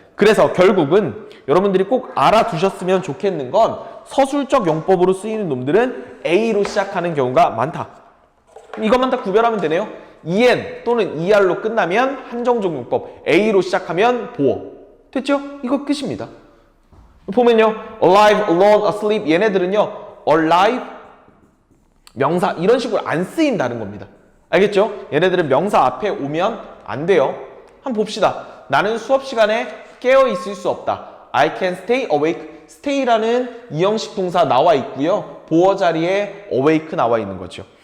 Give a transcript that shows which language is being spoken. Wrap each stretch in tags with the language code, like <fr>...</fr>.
<ko>그래서 결국은 여러분들이 꼭 알아두셨으면 좋겠는 건 서술적 용법으로 쓰이는 놈들은 A로 시작하는 경우가 많다. 이것만 다 구별하면 되네요. en 또는 er로 끝나면 한정적 용법, A로 시작하면 보어. 됐죠? 이거 끝입니다. 보면요. alive, alone, asleep 얘네들은요. alive 명사 이런 식으로 안 쓰인다는 겁니다. 알겠죠? 얘네들은 명사 앞에 오면 안 돼요. 한번 봅시다. 나는 수업 시간에 깨어 있을 수 없다.</ko> <en>I can stay awake.</en> <ko>stay라는 이형식 동사 나와 있고요. 보어 자리에 awake 나와 있는 거죠.</ko>